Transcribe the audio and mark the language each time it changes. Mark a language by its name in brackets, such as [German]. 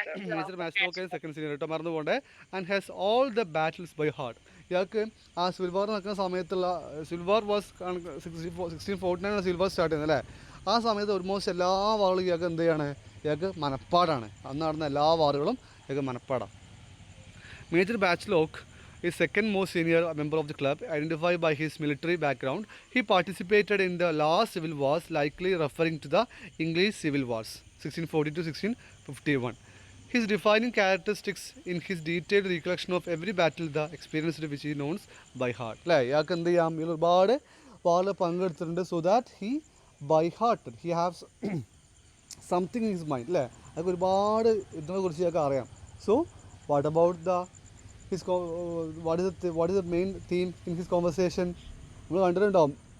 [Malayalam] Major മാഷ്ലോക്ക് second senior കേട്ടോ മറന്നു പോകണ്ടേ [English] and has all the battles by heart [Malayalam] ഇയാൾക്ക് ആ സിവിൽ വാർ നടക്കുന്ന സമയത്തുള്ള civil war was 1649 civil war start ചെയ്യുന്നത് അല്ലേ ആ സമയത്ത് ഓൾമോസ്റ്റ് എല്ലാ വാറുകളും ഇയാൾക്ക് എന്ത് ചെയ്യാണ് ഇയാൾക്ക് മനപ്പാടാണ് അന്ന് നടന്ന എല്ലാ വാറുകളും ഇയാൾക്ക് മനപ്പാടാണ് major ബാച്ച്ലോക്ക് [English] is second most senior member of the club, identified by his military background. He participated in the last civil wars, likely referring to the English civil wars, 1640 to 1651. His defining characteristics in his detailed recollection of every battle, the experience which he knows by heart. [Malayalam] അല്ലേ ഇയാൾക്ക് എന്ത് ചെയ്യാം ഇയാൾ ഒരുപാട് വാറിൽ പങ്കെടുത്തിട്ടുണ്ട് [English] so that he by heart he haves something in his mind [Malayalam] അല്ലേ അതൊക്കെ ഒരുപാട് ഇതിനെക്കുറിച്ച് ഇയാൾക്ക് അറിയാം [English] so what about the his what is the main theme in his conversation [Malayalam] നമ്മൾ കണ്ടിട്ടുണ്ടാവും